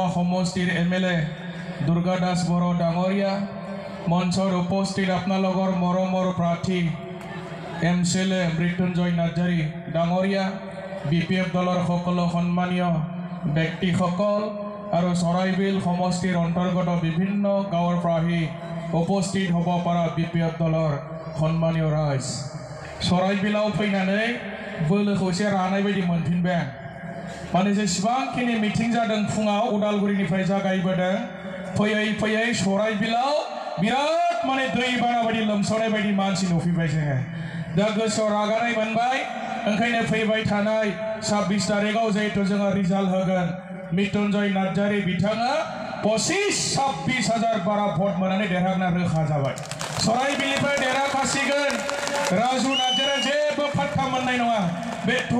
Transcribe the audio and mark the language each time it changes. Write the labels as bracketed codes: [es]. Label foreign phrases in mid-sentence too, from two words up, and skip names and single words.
[as] সমষ্টিৰ এমএলএ দুৰ্গা দাস বড়ো ডাঙৰীয়া মঞ্চৰ উপস্থিত আপোনালোকৰ মৰমৰ প্ৰাৰ্থী এমএলএ মৃত্যুঞ্জয় নাৰ্জাৰী ডাঙৰীয়া বিপিএফ দলৰ সকলো সন্মানীয় ব্যক্তিসকল আৰু চৰাইবিল সমষ্টিৰ অন্তৰ্গত বিভিন্ন গাঁৱৰ পৰা উপস্থিত হ'ব পৰা বিপিএফ দলৰ সন্মানীয় ৰাইজ চৰাইবিলাव [brx] फैनानै बोलोखौ एसे रानाय बायदि मोनफिनबाय माने जेसेबांखिनि मिटिं जादों फुङाव उदालगुरिनिफ्राय जागायबोदों फैयै फैयै चराइबिलाव बिराद माने दैबाना बायदि लोमसावनाय बायदि मानसि नुफैबाय जोङो दा गोसोआव रागानाय मोनबाय ओंखायनो फैबाय थानाय 26 तारिखआव जेहेतु जोङो रिजाल्ट होगोन मृत्युंजय नार्जारी बिथाङा 25-26 हाजार बारा भट मोननानै देरहागोना रोखा जाबाय चराइबिलनिफ्राय देरहाखासिगोन राजु नार्जारिया जेबो फात्ता मोननाय नङा बे